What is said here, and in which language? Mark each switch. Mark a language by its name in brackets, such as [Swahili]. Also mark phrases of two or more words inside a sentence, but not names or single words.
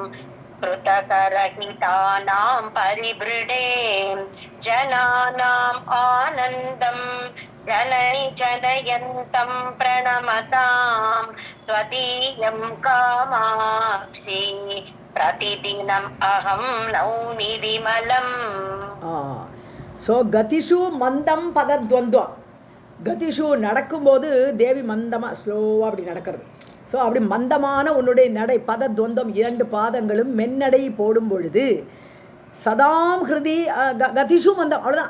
[Sanskrit] कृतकरहितानां परिबृढे जनानाम् आनन्दं जननि जनयन्तं प्रणमतां त्वदीयं कामाक्षी प्रतिदिनम् अहं नौमि विमलम्. [Tamil] ஸோ [Sanskrit] गतिषु मन्दं पदद्वन्द्वम्, [Tamil] கதிஷு நடக்கும்போது தேவி மந்தமாக ஸ்லோவாக அப்படி நடக்கிறது. ஸோ அப்படி மந்தமான உன்னுடைய நடை, பதத்வந்தம் 2 பாதங்களும் மென்னடை போடும் பொழுது [Sanskrit] सतां हृदि गतिषु मन्दम्, [Tamil] அவ்வளோதான்.